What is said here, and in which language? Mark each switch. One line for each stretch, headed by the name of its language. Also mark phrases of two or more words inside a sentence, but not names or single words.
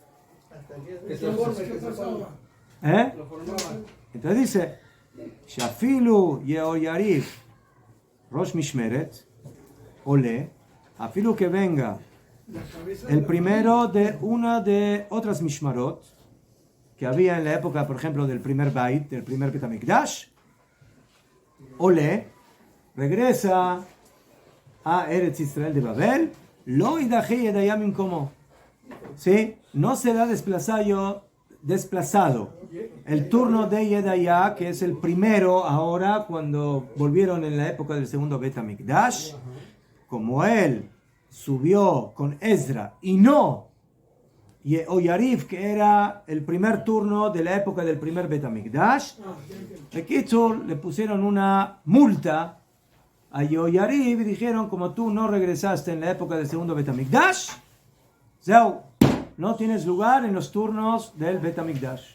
Spanish: ¿Eh? Entonces dice,
Hebrew: שאפילו יהויריב ראש משמרת, עולה,
Spanish: afilu que venga el primero de una de otras Mishmarot que había en la época, por ejemplo, del primer Bait, del primer Bet HaMikdash, Ole, regresa a Eretz Israel de Babel,
Hebrew: לא ידחה ידעיה ממקומו.
Spanish: ¿Sí? No será desplazado el turno de Yedaya, que es el primero ahora, cuando volvieron en la época del segundo Bet HaMikdash, como él subió con Ezra y no Yehoyariv, que era el primer turno de la época del primer Bet HaMikdash, le pusieron una multa a Yehoyariv y dijeron, como tú no regresaste en la época del segundo Bet HaMikdash, no tienes lugar en los turnos del Bet HaMikdash.